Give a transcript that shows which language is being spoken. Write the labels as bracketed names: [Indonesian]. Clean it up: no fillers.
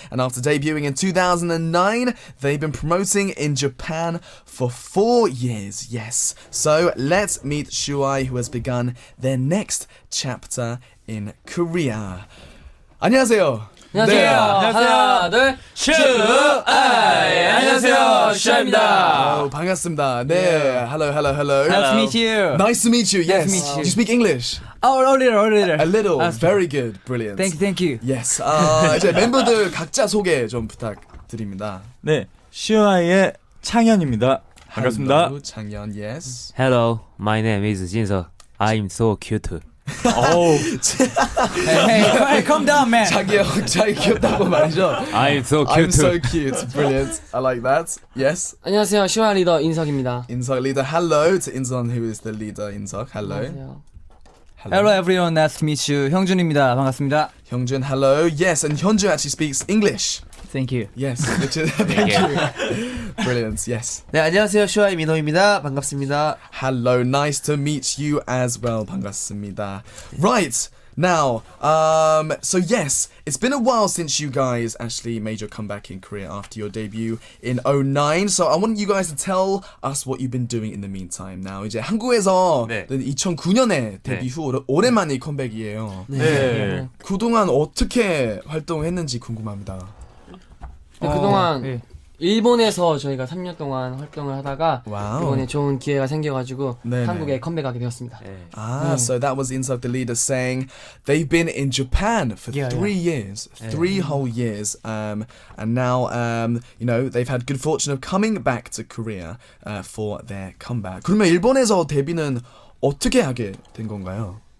[English] And after debuting in 2009, they've been promoting in Japan for 4 years, yes. So let's meet Shu-I, who has begun their next chapter in Korea. [Korean] 안녕하세요. 안녕하세요. 하나, 둘, Shu-I. 안녕하세요, Shu-I입니다. 반갑습니다. 네, hello. [English] Nice to meet you. Nice to meet you. Yes. Nice to meet you. Do you speak English? Oh, a little. A little. Very good. Brilliant. Thank you. Yes. [Korean] 이제 멤버들 각자 소개 좀 부탁드립니다. 네, Shu-I의 창현입니다. 반갑습니다. [English] Hello, 창현. Yes. Hello, my name is Jin-seok. I'm so cute. Hey, calm down, man. [Korean] 자기 귀엽다고 말이죠. [English] I'm so I'm cute. so cute. Brilliant. I like that. Yes. [Korean] 안녕하세요. Shu-I 리더 인석입니다. [English] In-seok leader. Hello to In-seok, who is the leader. In-seok. Hello. [Korean] 안녕하세요. [English] Hello everyone, nice to meet you. [Korean] 형준입니다. 반갑습니다. [English] Hyungjun. Hello. Yes, and Hyunjun actually speaks English. Thank you. Yes, which is thank you. Brilliant. Yes. [Korean] 네, 안녕하세요. Shu-I 민호입니다. 반갑습니다. [English] Hello. Nice to meet you as well. [Korean] 반갑습니다. [English] Right. Now, so yes, it's been a while since you guys actually made your comeback in Korea after your debut in 2009. So I want you guys to tell us what you've been doing in the meantime. [Korean] Now, 이제 한국에서 네. 2009년에 데뷔 후 오랜만에 컴백이에요. 네. 그동안 어떻게 활동했는지 궁금합니다. 그동안 예. 일본에서 저희가 3년 동안 활동을 하다가 와우. 이번에 좋은 기회가 생겨가지고 네네. 한국에 컴백하게 되었습니다. [English] So that was In-seok, the leader, saying they've been in Japan for 3 years, 3 whole years, and now, they've had good fortune of coming back to Korea for their comeback. [Korean] 그러면 일본에서 데뷔는 어떻게 하게 된 건가요?